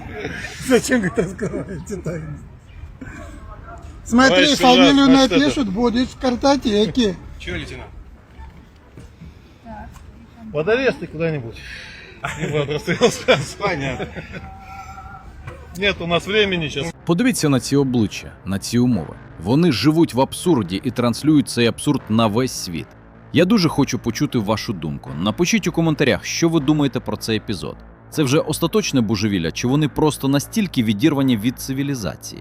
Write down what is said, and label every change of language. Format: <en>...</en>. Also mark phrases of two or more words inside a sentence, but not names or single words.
<ru>Зачем, говорит, раскрываете тайну? Смотри, Товарищ фамилию сержант, значит, напишут, будешь в картотеке. Чего, лейтенант? Под арест ты куда-нибудь. Либо от расстрела сразу. Понятно. Нет у нас времени сейчас.</ru> <uk>Подивіться на ці обличчя, на ці умови. Вони живуть в абсурді і транслюють цей абсурд на весь світ. Я дуже хочу почути вашу думку. Напишіть у коментарях, що ви думаєте про цей епізод. Це вже остаточне божевілля, чи вони просто настільки відірвані від цивілізації?</uk>